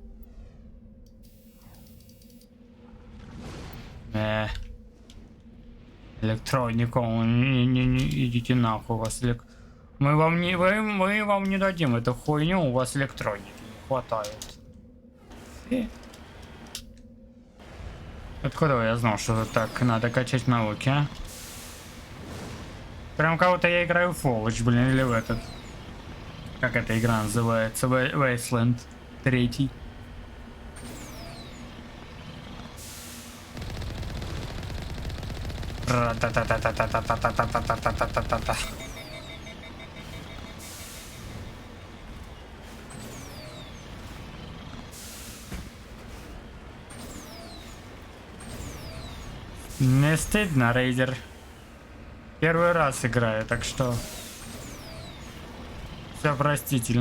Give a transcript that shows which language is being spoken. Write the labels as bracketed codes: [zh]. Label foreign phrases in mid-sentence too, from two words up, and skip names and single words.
[ru] Электронику, идите нахуй, у вас мы вам не дадим эту хуйню, у вас электроники не хватает. Откуда я знал, что так надо качать навыки, а? Прям кого-то я играю в Overwatch, блин, или в этот. Как эта игра называется? Wasteland 3. Ра-та-та-та-та-та-та-та-та-та-та-та-та-та-та. Не стыдно, рейдер. Первый раз играю, так что все простительно.